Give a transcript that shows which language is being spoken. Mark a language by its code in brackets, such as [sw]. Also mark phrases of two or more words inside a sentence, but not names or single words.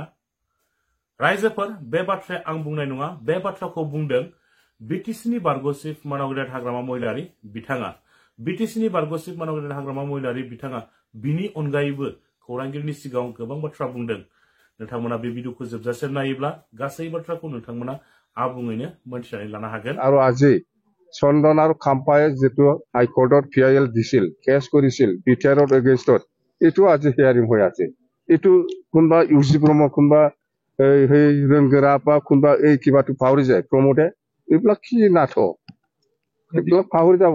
[brx] रायजोफोर, बे बाथ्राया आं बुंनाय नङा, बे बाथ्राखौ बुंदों बिटिसिनि बारग' चिफ मानाव गेदेर हाग्रामा महिलारि बिथाङा। बिटिसिनि बारग' चिफ मानाव गेदेर हाग्रामा महिलारि बिथाङा बिनि अनगायैबो खौरांगिरिनि सिगाङाव गोबां बाथ्रा बुंदों। नोंथांमोना बे भिडिअखौ जोबजासिम नायोब्ला गासै बाथ्राखौ नोंथांमोना आबुङैनो मोनथिनानै लानो हागोन। [as] আৰু আজি চন্দন আৰু খাম্পায়ে যেটো হাইকোর্টত পিআইএল দিছিল, কেছ কৰিছিল বিটিআৰৰ এগেইনষ্টত, এইটো আজি হিয়াৰিং হৈ আছে। এইটো কোনবা ইউজি ব্ৰহ্ম, কোনবা সেই ৰংগৰা বা কোনবা এই কিবাটো পাহৰি যায় প্ৰমোদে, এইবিলাক কি নাটক, এইবিলাক পাহৰি যাব।